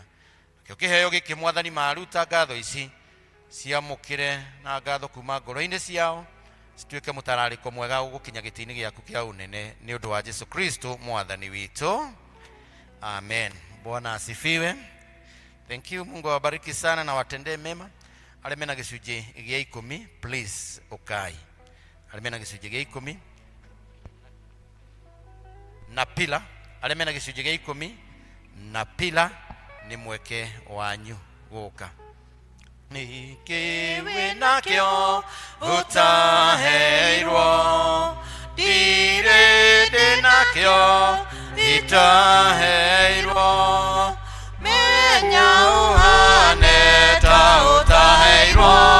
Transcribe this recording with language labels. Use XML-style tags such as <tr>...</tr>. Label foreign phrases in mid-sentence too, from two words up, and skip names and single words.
<ki>Nakĩo kĩheo gĩkĩ Mwathani maruta ngatho ici ciamũkĩre na ngatho kuma ngoro-inĩ ciao, cituĩke mũtararĩko mwega ũgũkinya gĩtĩ-inĩ gĩaku kĩa ũnene, nĩ ũndũ wa Jesu Kristo Mwathani witũ.</ki> <sw>Amen. Bwana asifiwe.</sw> <en>Thank you.</en> <sw>Mungu awabariki sana na watendee mema.</sw> <ki>Arĩa mena gĩcunjĩ gĩa 10 please ukai. Arĩa mena gĩcunjĩ gĩa 10 na pila, arĩa mena gĩcunjĩ gĩa 10 na pila nĩ mweke wanyu gũka. Nĩkĩ wĩnakĩo ũtaheirwo, ndirĩ ndĩnakĩo itaheirwo, menya ũhane ta ũtaheirwo,</ki>